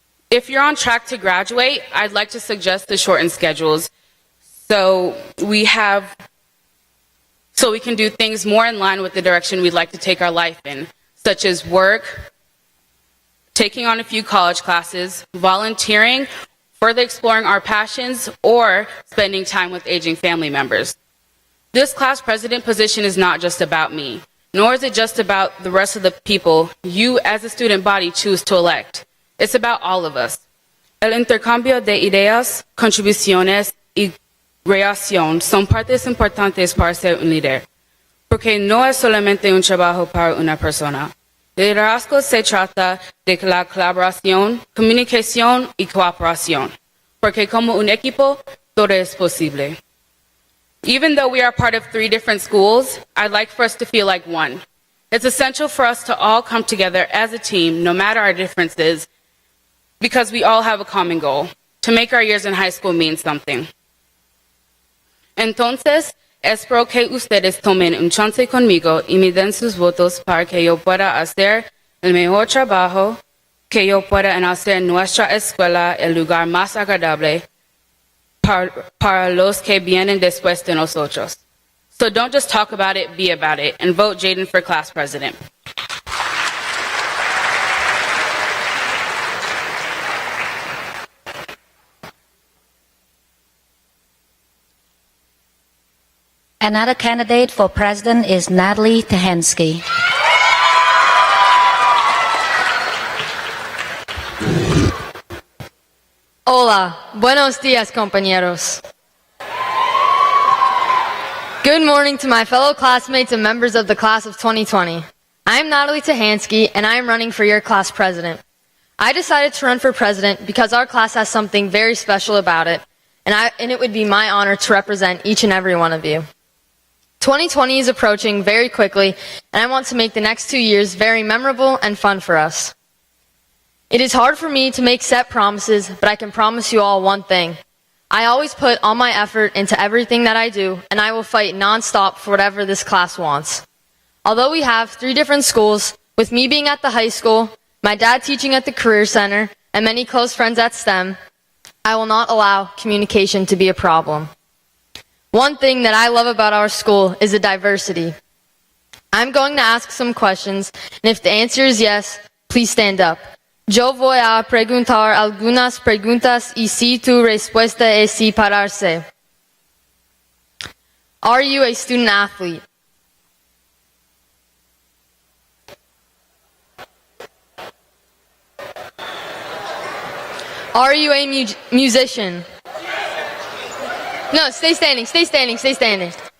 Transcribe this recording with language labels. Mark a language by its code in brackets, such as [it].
[en] If you're on track to graduate, I'd like to suggest the shortened schedules so we can do things more in line with the direction we'd like to take our life in, such as work, taking on a few college classes, volunteering, further exploring our passions, or spending time with aging family members. This class president position is not just about me, nor is it just about the rest of the people you as a student body choose to elect. It's about all of us. [es] El intercambio de ideas, contribuciones y creación son partes importantes para ser un líder, porque no es solamente un trabajo para una persona. Liderazgo se trata de la colaboración, comunicación y cooperación, porque como un equipo todo es posible. [en] Even though we are part of 3 different schools, I'd like for us to feel like one. It's essential for us to all come together as a team, no matter our differences, because we all have a common goal, to make our years in high school mean something. [es] Entonces, espero que ustedes tomen un chance conmigo y me den sus votos para que yo pueda hacer el mejor trabajo que yo pueda en hacer nuestra escuela el lugar más agradable para los que vienen después de nosotros. [en] So don't just talk about it, be about it, and vote Jaden for class president. Another candidate for president is Natalie Tahansky. [es] Hola, buenos días, compañeros. [en] Good morning to my fellow classmates and members of the class of 2020. I am Natalie Tahansky, and I am running for your class president. I decided to run for president because our class has something very special about it, and it would be my honor to represent each and every one of you. 2020 is approaching very quickly, and I want to make the next 2 years very memorable and fun for us. It is hard for me to make set promises, but I can promise you all one thing. I always put all my effort into everything that I do, and I will fight nonstop for whatever this class wants. Although we have 3 different schools, with me being at the high school, my dad teaching at the Career Center, and many close friends at STEM, I will not allow communication to be a problem. One thing that I love about our school is the diversity. I'm going to ask some questions, and if the answer is yes, please stand up. [es] Yo voy a preguntar algunas preguntas y si tu respuesta es sí pararse. [en] Are you a student athlete? Are you a musician? No, stay standing, stay standing, stay standing.